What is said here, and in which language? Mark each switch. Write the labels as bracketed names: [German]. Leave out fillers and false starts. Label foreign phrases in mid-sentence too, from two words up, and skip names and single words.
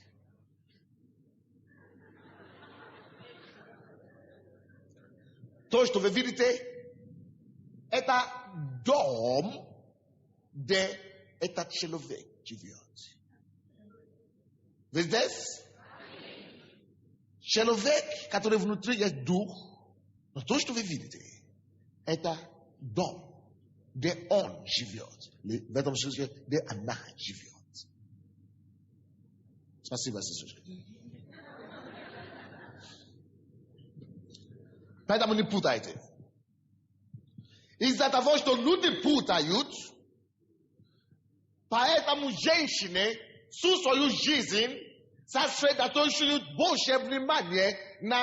[Russian] То, что вы видите, это дом, где этот человек живет. Вы здесь? [Polish] Człowiek, który wnutri jest duch, no to już to wy widzicie. [Russian] Это дом, где он живет. В этом смысле, где она живет. Спасибо, сестричка. Поэтому не путайте. Из-за того, что люди путают, поэтому женщины всю свою жизнь сосредоточивают больше внимания на...